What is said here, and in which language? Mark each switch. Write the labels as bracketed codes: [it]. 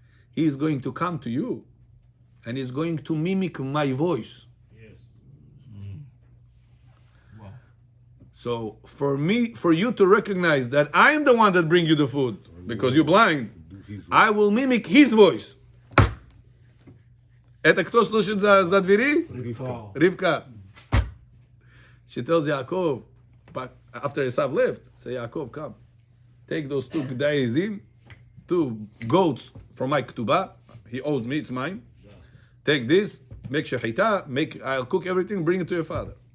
[en] He is going to come to you and he's going to mimic my voice. Yes. So for you to recognize that I am the one that bring you the food because you're blind, I will mimic his voice. [ru] Это кто слушает за двери? [en] Rivka. She tells Yaakov, after Esav left, say, Yaakov, come. Take those two gdaizim, 2 goats from my ketubah. He owes me, it's mine. Take this, make shechita, I'll cook everything, bring it to your father.